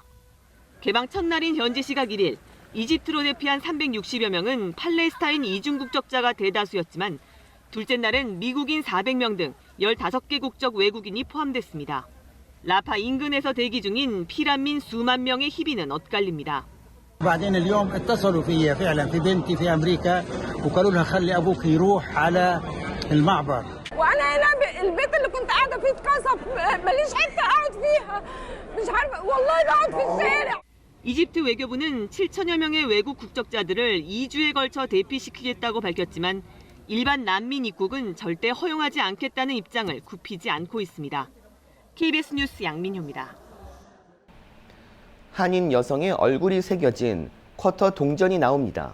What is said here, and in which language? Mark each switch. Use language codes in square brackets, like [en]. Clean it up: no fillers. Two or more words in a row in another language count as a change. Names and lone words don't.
[ko] 개방 첫날인 현지 시각 1일, 이집트로 대피한 360여 명은 팔레스타인 이중 국적자가 대다수였지만 둘째 날엔 미국인 400명 등 15개 국적 외국인이 포함됐습니다. 라파 인근에서 대기 중인 피난민 수만 명의 희비는 엇갈립니다. [ar] بعدين اليوم اتصلوا فيا فعلا في بنتي في امريكا وقالوا لها خلي ابوك يروح على المعبر. وانا هنا البيت اللي كنت قاعده فيه اتكسر ماليش حته اقعد فيها مش عارفه والله بقعد في الشارع. [ko] 이집트 외교부는 7천여 명의 외국 국적자들을 2주에 걸쳐 대피시키겠다고 밝혔지만 일반 난민 입국은 절대 허용하지 않겠다는 입장을 굽히지 않고 있습니다. KBS 뉴스 양민효입니다. 한인 여성의 얼굴이 새겨진 쿼터 동전이 나옵니다.